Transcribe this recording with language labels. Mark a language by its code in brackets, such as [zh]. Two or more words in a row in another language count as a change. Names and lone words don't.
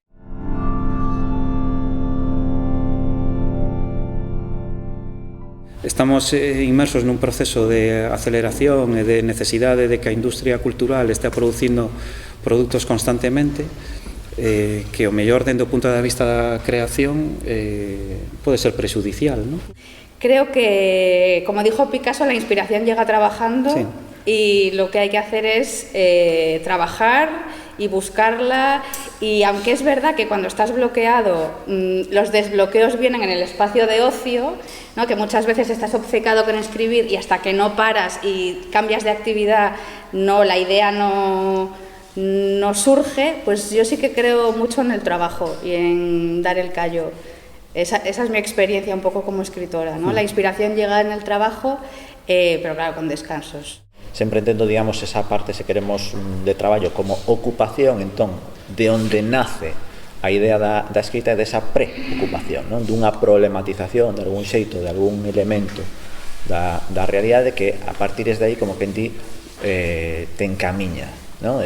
[gl] Estamos inmersos nun proceso de aceleración e de necesidade de que a industria cultural estea producindo produtos constantemente, que o mellor dende o punto de vista da creación pode ser prexudicial, non? [es] Creo que, como dijo Picasso, la inspiración llega trabajando, sí. Y lo que hay que hacer es trabajar y buscarla, y aunque es verdad que cuando estás bloqueado los desbloqueos vienen en el espacio de ocio, ¿no? Que muchas veces estás obcecado con escribir y hasta que no paras y cambias de actividad la idea no surge, pues yo sí que creo mucho en el trabajo y en dar el callo. Esa es mi experiencia un poco como escritora, ¿no? La inspiración llega en el trabajo, pero claro, con descansos. [gl] Sempre entendo, digamos, esa parte, se queremos, de traballo como ocupación, entón, de onde nace a idea da escrita e desa preocupación, non? Dunha problematización, de algún xeito, de algún elemento da realidade que, a partir de aí, como que en ti te encamiña, non?